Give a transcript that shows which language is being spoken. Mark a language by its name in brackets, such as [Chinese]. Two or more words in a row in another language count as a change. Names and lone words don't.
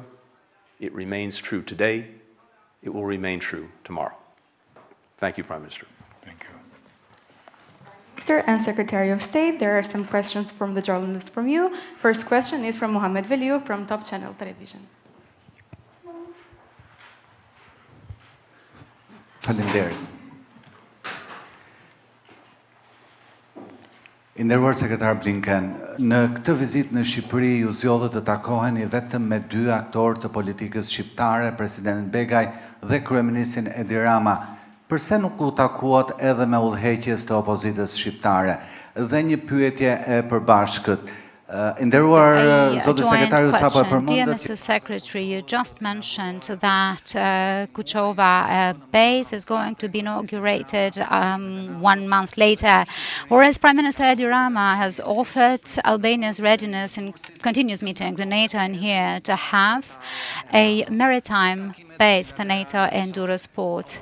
[English] It remains true today. It will remain true tomorrow. Thank you, Prime Minister. Thank you. Mr. and Secretary of State, there are some questions from the journalists from you. First question is from Mohamed Veliu from Top Channel Television. [Albanian] Faleminderit. I nderuar sekretar Blinken, në këtë vizitë në Shqipëri ju zgjodhët të takoheni vetëm me 2 aktorë të politikës shqiptare, presidentin Begaj dhe kryeministrin Edi Rama. Përse nuk u takuat edhe me udhëheqjes të opozitës shqiptare? Dhe një pyetje e përbashkët. Nderuar zoti sekretariu sapo e përmendët. [English] Dear Mr. Secretary, you just mentioned that Kuchova base is going to be inaugurated 1 month later, whereas Prime Minister Edi Rama has offered Albania's readiness in continuous meetings in NATO and here to have a maritime base for NATO in Durrës Port.